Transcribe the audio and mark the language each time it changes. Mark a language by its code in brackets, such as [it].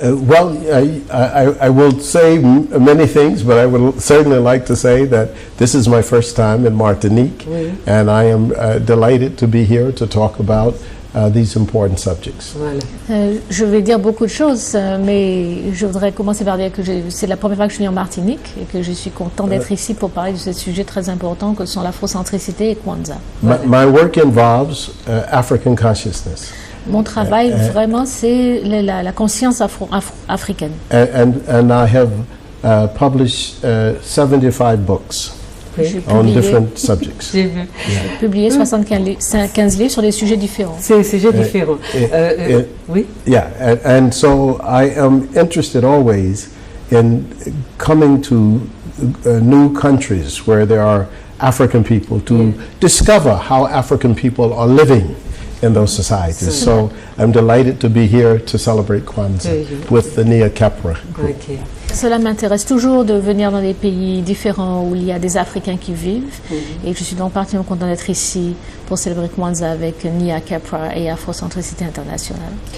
[en] Well, I will say many things, but I would certainly like to say that this is my first time in Martinique, and I am delighted to be here to talk about these important subjects. [fr] Voilà. Je vais dire beaucoup de choses, mais je voudrais commencer par dire que c'est la première fois que je viens en Martinique et que je suis content d'être ici pour parler de ce sujet très important que sont l'afrocentricité et Kwanzaa. [en] My work involves African consciousness. [fr] Mon travail, vraiment, c'est la conscience africaine. [en] And I have published 75 books on different subjects. [fr] J'ai publié 75 livres sur des sujets différents. C'est des sujets différents. Oui. [en] Yeah, and so I am interested always in coming to new countries where there are African people to discover how African people are living in those societies. So I'm delighted to be here to celebrate Kwanzaa with the Nia Kepra group. Okay. [fr] Cela m'intéresse toujours de venir dans des pays différents où il y a des Africains qui vivent. Et je suis donc particulièrement content d'être ici pour célébrer Kwanzaa avec Nia Kepra et Afrocentricité Internationale.